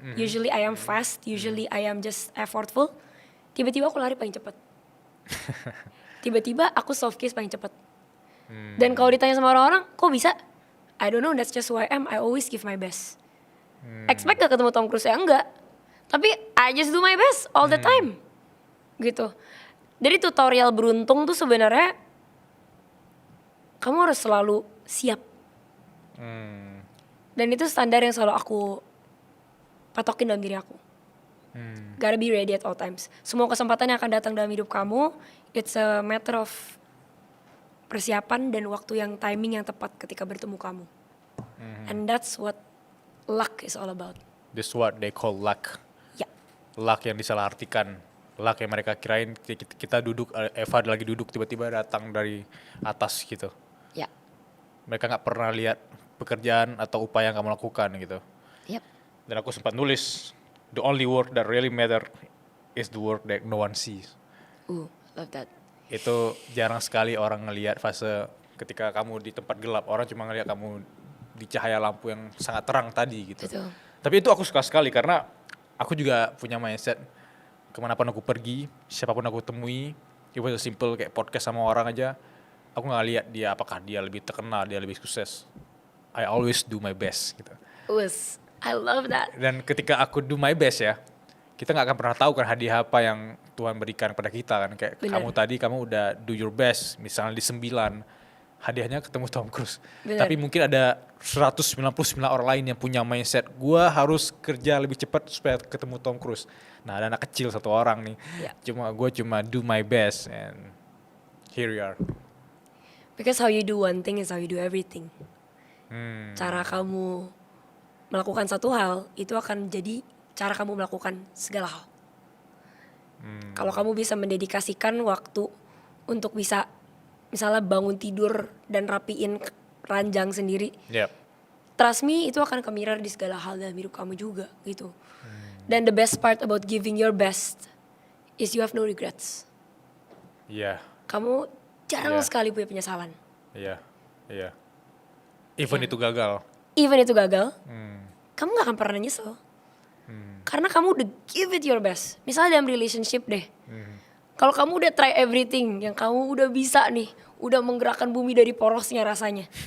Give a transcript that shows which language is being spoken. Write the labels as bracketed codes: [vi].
[en] Usually I am fast, usually I am just effortful. [id] Tiba-tiba aku lari paling cepat. Tiba-tiba aku soft case paling cepat. Dan kalau ditanya sama orang-orang, kok bisa? [en] I don't know, that's just who I am. I always give my best. Expect [id] gak ketemu Tom Cruise? Ya enggak. [en] Tapi I just do my best all the time. [id] Gitu. Dari tutorial beruntung tuh sebenarnya kamu harus selalu siap. Dan itu standar yang selalu aku patokin dalam diri aku. [en] Gotta be ready at all times. [id] Semua kesempatan yang akan datang dalam hidup kamu, [en] it's a matter of [id] persiapan dan waktu yang timing yang tepat ketika bertemu kamu. [en] And that's what luck is all about. This what they call luck. [id] Ya. Luck yang disalahartikan. Luck yang mereka kirain kita duduk, Eva lagi duduk tiba-tiba datang dari atas gitu. Ya. Mereka gak pernah lihat pekerjaan atau upaya yang kamu lakukan gitu. [en] Yep. [id] Dan aku sempat nulis, [en] the only work that really matter is the work that no one sees. Love that. [id] Itu jarang sekali orang ngelihat fase ketika kamu di tempat gelap. Orang cuma ngelihat kamu di cahaya lampu yang sangat terang tadi gitu. Betul. Tapi itu aku suka sekali karena aku juga punya mindset kemanapun aku pergi, siapapun aku temui, even simple kayak podcast sama orang aja, aku gak lihat dia apakah dia lebih terkenal, dia lebih sukses. [en] I always do my best [id] gitu. [en] I love that. [id] Dan ketika aku [en] do my best [id] ya, kita gak akan pernah tahu kan hadiah apa yang Tuhan berikan kepada kita kan. Kayak Bener. kamu tadi, kamu udah [en] do your best, [id] misalnya di 9, hadiahnya ketemu Tom Cruise. Bener. Tapi mungkin ada 199 orang lain yang punya mindset, gue harus kerja lebih cepat supaya ketemu Tom Cruise. Nah ada anak kecil 1 orang nih, gue cuma [en] do my best and here we are. Because how you do one thing is how you do everything. [id] Cara kamu melakukan satu hal itu akan jadi cara kamu melakukan segala hal. Kalau kamu bisa mendedikasikan waktu untuk bisa misalnya bangun tidur dan rapiin ranjang sendiri, [en] Yep. trust me [id] itu akan ke mirror di segala hal dalam hidup kamu juga gitu. [en] Dan the best part about giving your best is you have no regrets. [id] Iya, Kamu jarang Iya. sekali punya penyesalan. iya, iya. Even itu gagal. Even itu gagal, kamu gak akan pernah nyesel. Karena kamu udah [en] give it your best. [id] Misalnya dalam relationship deh. Kalau kamu udah [en] try everything, [id] yang kamu udah bisa nih, udah menggerakkan bumi dari porosnya rasanya.